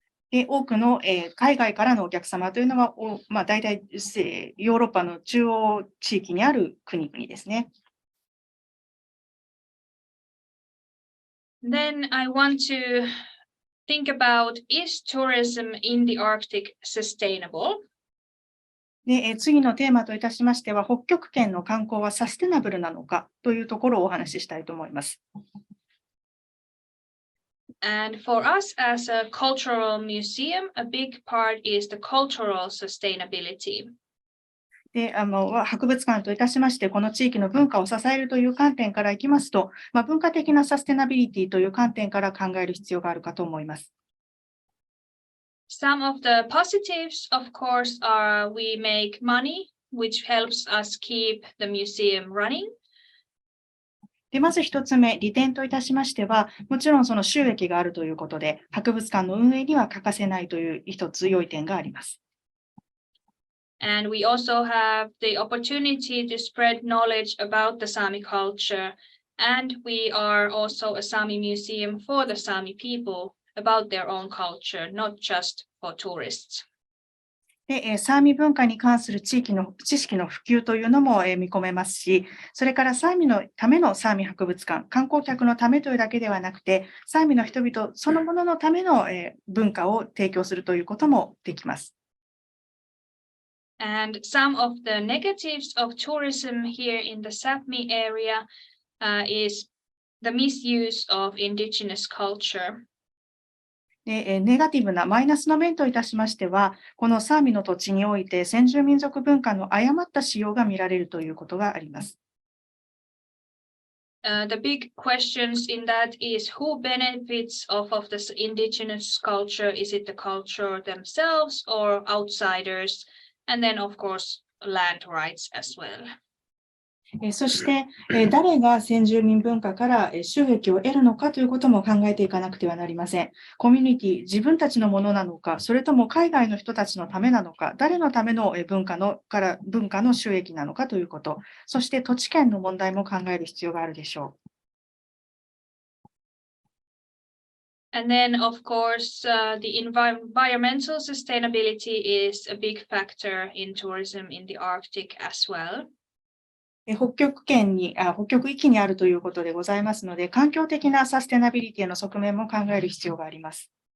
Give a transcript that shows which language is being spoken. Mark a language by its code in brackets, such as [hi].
[ja] 多くの海外からのお客様というのは、大体ヨーロッパの中央地域にある国々ですね。 [en] Then I want to think about, is tourism in the Arctic sustainable? [ja] で、次のテーマといたしましては、北極圏の観光はサステナブルなのかというところをお話ししたいと思います。 [en] And for us as a cultural museum, a big part is the cultural sustainability. [ja] で、博物館といたしまして、この地域の文化を支えるという観点からいきますと、文化的なサステナビリティという観点から考える必要があるかと思います。 [en] Some of the positives, of course, are we make money, which helps us keep the museum running. [ja] で、まず一つ目、利点といたしましては、もちろんその収益があるということで、博物館の運営には欠かせないという一つ良い点があります。 [en] And we also have the opportunity to spread knowledge about the Sami culture. And we are also a Sami museum for the Sami people about their own culture, not just for tourists. [ja] で、サーミ文化に関する地域の知識の普及というのも見込めますし、それからサーミのためのサーミ博物館、観光客のためというだけではなくて、サーミの人々そのもののための文化を提供するということもできます。 [en] And some of the negatives of tourism here in the Sapmi area is the misuse of indigenous culture. [ja] で、ネガティブなマイナスの面といたしましては、このサーミの土地において先住民族文化の誤った使用が見られるということがあります。 [en] The big questions in that is who benefits off of this indigenous culture? Is it the culture themselves or outsiders? And then, of course, land rights as well. [ja] そして、誰が先住民文化から収益を得るのかということも考えていかなくてはなりません。コミュニティ、自分たちのものなのか、それとも海外の人たちのためなのか、誰のための文化の収益なのかということ、そして土地権の問題も考える必要があるでしょう。 [en] And then, of course, the environmental sustainability is a big factor in tourism in the Arctic as well. [ja] 北極域にあるということでございますので、環境的なサステナビリティの側面も考える必要があります。